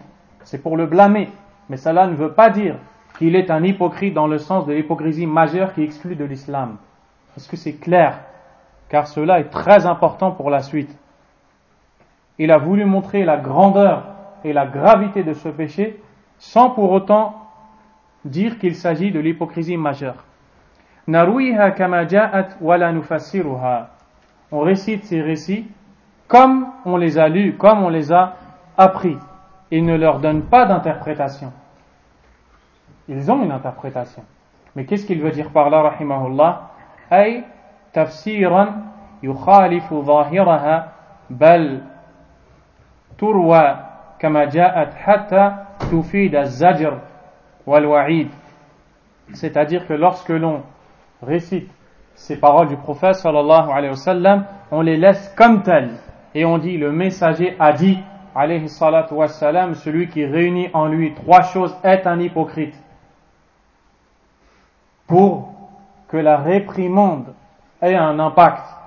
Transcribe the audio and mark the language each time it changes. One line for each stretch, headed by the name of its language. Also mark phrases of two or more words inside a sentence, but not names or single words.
French: C'est pour le blâmer, mais cela ne veut pas dire qu'il est un hypocrite dans le sens de l'hypocrisie majeure qui exclut de l'islam. Est-ce que c'est clair? Car cela est très important pour la suite. Il a voulu montrer la grandeur et la gravité de ce péché sans pour autant dire qu'il s'agit de l'hypocrisie majeure.
Arabic: نرويها كما جاءت ولا نفسرها.
French: On récite ces récits comme on les a lus, comme on les a appris. Il ne leur donne pas d'interprétation. Ils ont une interprétation, Mais qu'est-ce qu'il veut dire par là, rahimahullah?
Arabic: أي تفسيرا يخالف ظاهرها بل تروى كما جاءت حتى تفيد الزجر والوعيد.
French: C'est-à-dire que lorsque l'on récite ces paroles du prophète
Arabic: صلى الله عليه وسلم,
French: on les laisse comme telles et on dit le messager a dit
Arabic: عليه الصلاة والسلام,
French: celui qui réunit en lui trois choses est un hypocrite, pour que la réprimande ait un impact.